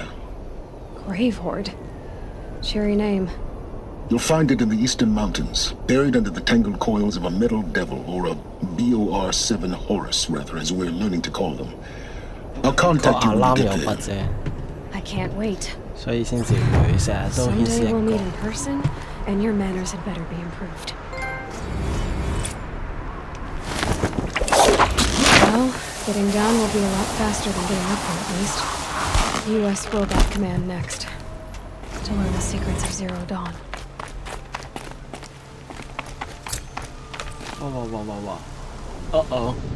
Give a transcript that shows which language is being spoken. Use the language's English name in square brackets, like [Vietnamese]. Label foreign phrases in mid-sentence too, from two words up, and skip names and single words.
[English] Grave Horde? Cheery name. You'll find it in the eastern mountains, buried under the tangled coils of a metal devil, or a BOR-7 Horus, rather, as we're learning to call them. I'll contact you when we get there. I can't wait. [Cantonese] 所以先至佢成日都顯示 [English] Someday [Cantonese] 一 [English] we'll [Cantonese] 個 [English] meet in person, and your manners had better be improved. Well, getting down will be a lot faster than getting up there, at least. U.S. Robot Command next. To learn the secrets of Zero Dawn. 哇哇哇哇哇！Uh-oh。